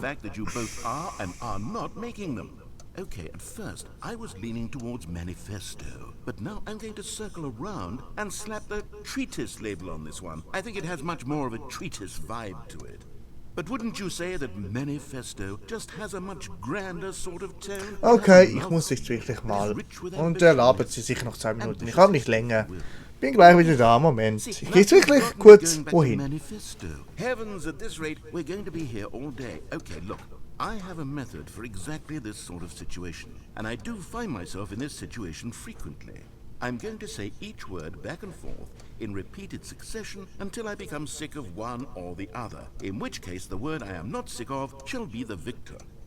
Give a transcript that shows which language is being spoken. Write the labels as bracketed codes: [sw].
[en] fact that you both are and are not making them. Okay, at first I was leaning towards manifesto, but now I'm going to circle around and slap the treatise label on this one. I think it has much more of a treatise vibe to it. But wouldn't you say that manifesto just has a much grander sort of tone? [de] Okay, ich muss jetzt wirklich mal. Und er labert sie sicher noch 2 Minuten. Ich habe nicht länger. Bin gleich wieder da. Moment. Ich gehe jetzt wirklich kurz wohin. [en] Manifesto. Heavens, at this rate, we're going to be here all day. Okay, look. I have a method for exactly this sort of situation. And I do find myself in this situation frequently. I'm going to say each word back and forth in repeated succession until I become sick of one or the other, in which case the word I am not sick of shall be the victor.